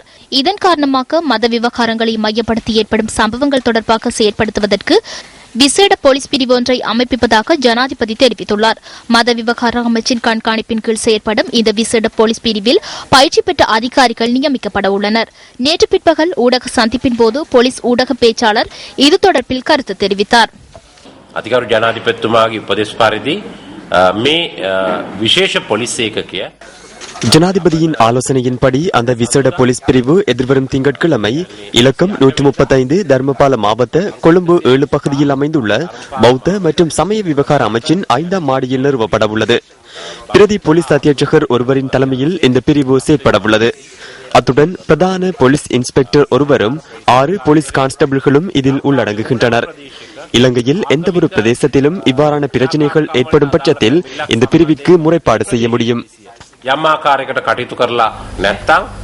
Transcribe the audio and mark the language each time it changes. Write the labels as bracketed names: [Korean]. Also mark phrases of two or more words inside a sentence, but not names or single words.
[Tamil] இதன் காரணமாக மத விவகாரங்களை மையப்படுத்தி ஏற்படும் சம்பவங்கள் தொடர்பாக செயற்படுத்துவதற்கு விசேட போலீஸ் பிரிவு ஒன்றை அமைப்பதாக ஜனாதிபதி தெரிவித்துள்ளார். மத விவகார அமைச்சின் கண்காணிப்பின் கீழ் செயற்படும் இந்த விசேட போலீஸ் பிரிவில் பயிற்சி பெற்ற அதிகாரிகள் நியமிக்கப்பட உள்ளனர். நேற்று பிற்பகல் ஊடக சந்திப்பின் போது போலீஸ் ஊடக பேச்சாளர் இது தொடர்பில் கருத்து தெரிவித்தார். [Sinhala] அதிகாரி ஜனாதிபதிතුமாගේ උපදෙස් පරිදි මේ විශේෂ පොලිස් ඒකකය [Tamil] ஜனாதிபதியின் ஆலோசனையின்படி அந்த விசேட போலீஸ் பிரிவு எதிர்வரும் திங்கட்கிழமை இலக்கம் 135 தர்மபால மாவட்ட கொழும்பு 7 பகுதியில் அமைந்துள்ள பௌத்த மற்றும் சமய விவகார அமைச்சின் 5ஆம் மாடியில் நிறுவப்பட உள்ளது. பிரதி போலீஸ் அத்தியட்சகர் ஒருவரின் தலைமையில் இந்த பிரிவு செயற்பட உள்ளது. அத்துடன் பிரதான போலீஸ் இன்ஸ்பெக்டர் ஒருவரும் 6 போலீஸ் கான்ஸ்டபிள்களும் இதில் உள்ளடங்குகின்றனர். இலங்கையில் எந்தவொரு பிரதேசத்திலும் இவ்வாறான பிரச்சனைகள் ஏற்படும் பட்சத்தில் இந்த பிரிவிற்கு முறைப்பாடு செய்ய முடியும். [Sinhala] යම් ආකාරයකට කටයුතු කරලා නැත්නම්